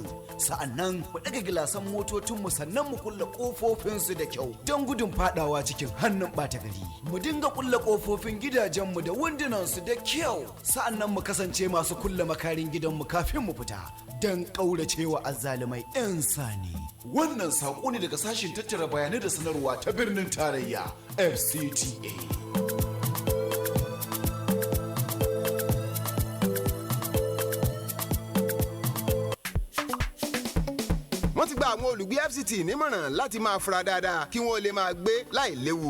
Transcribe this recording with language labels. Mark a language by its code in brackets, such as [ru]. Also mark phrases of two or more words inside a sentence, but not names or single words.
[ha] Sa'annan mu ɗaga gilasan motocinmu sannan mu kulle ƙofofinsu da kyau don gudun fadawa cikin hannun ɓata gari. Mu dinga kulle ƙofofin gidajenmu da wundunansu da kyau. Sa'annan mu kasance masu kulle makarin gidanmu kafin mu fita don ƙauracewa azzalumai 'yan sani. Wannan saƙo ne daga sashin tattara bayanai da sanarwa ta birnin tarayya FCTA. [yo] wọ́n ti gba àwọn olùgbé FCT nímọ̀ràn láti máa fura dáadáa kí wọ́n lè máa gbé láì léwu.